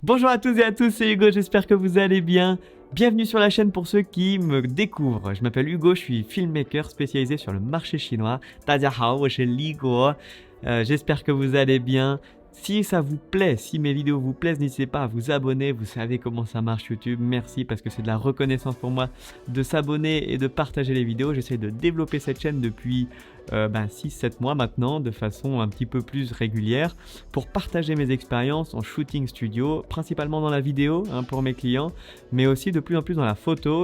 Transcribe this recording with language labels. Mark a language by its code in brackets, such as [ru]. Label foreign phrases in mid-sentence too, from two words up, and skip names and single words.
[fr] Bonjour à toutes et à tous, c'est Hugo, j'espère que vous allez bien. Bienvenue sur la chaîne pour ceux qui me découvrent. Je m'appelle Hugo, je suis filmmaker spécialisé sur le marché chinois. [zh] 大家好，我是李国. [fr] J'espère que vous allez bien. Si ça vous plaît, si mes vidéos vous plaisent, n'hésitez pas à vous abonner. Vous savez comment ça marche YouTube. Merci parce que c'est de la reconnaissance pour moi de s'abonner et de partager les vidéos. J'essaie de développer cette chaîne depuis 6-7 mois maintenant de façon un petit peu plus régulière pour partager mes expériences en shooting studio, principalement dans la vidéo pour mes clients, mais aussi de plus en plus dans la photo.